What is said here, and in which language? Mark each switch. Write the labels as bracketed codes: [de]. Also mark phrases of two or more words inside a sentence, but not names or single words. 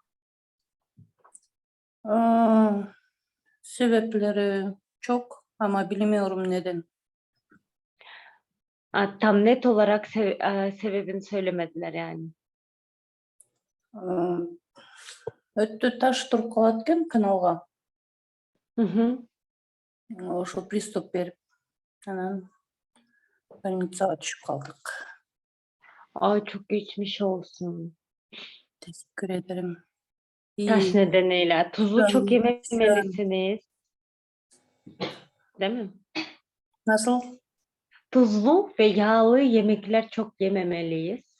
[tr] Sebepleri çok ama bilmiyorum neden. Tam net olarak sebebini söylemediler yani. [ky] Өтү таш туруп калат экен каналга. Hı hı. Ошо приступ берип, анан больницага түшүп калдык. [tr] Ay çok geçmiş olsun. Teşekkür ederim. Taş İyi. nedeniyle. Tuzlu çok Şu an yememelisiniz. Değil mi? nasıl? Tuzlu ve yağlı yemekler çok yememeliyiz.